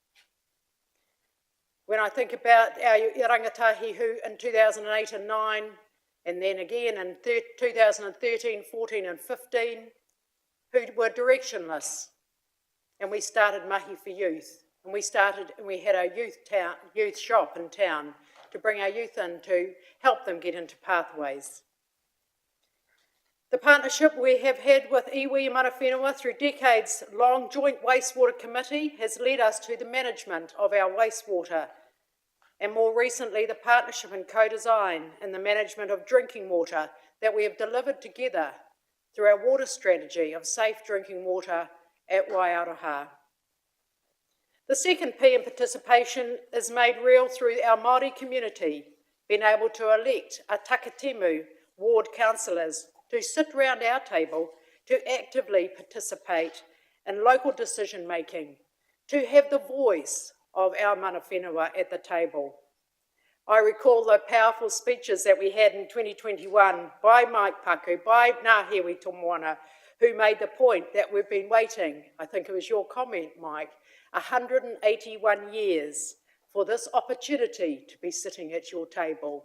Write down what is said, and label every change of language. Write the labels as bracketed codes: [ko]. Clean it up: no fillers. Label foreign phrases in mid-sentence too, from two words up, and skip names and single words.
[en] When I think about our rangatahi who in 2008 and 9, and then again in 2013, 14 and 15, who were directionless, and we started Mahi for Youth, and we had our youth shop in town to bring our youth in to help them get into pathways. The partnership we have had with [mi] iwi mana whenua [en] through decades-long joint wastewater committee has led us to the management of our wastewater, and more recently the partnership in co-design and the management of drinking water that we have delivered together through our water strategy of safe drinking water at Waiaroha. The second P in participation is made real through our Māori community being able to elect a Takitimu ward councillors to sit round our table to actively participate in local decision making, to have the voice of our [mi] mana whenua [en] at the table. I recall the powerful speeches that we had in 2021 by Mike Paku, by Ngahewi Tomoana, who made the point that we've been waiting, I think it was your comment, Mike, 181 years for this opportunity to be sitting at your table.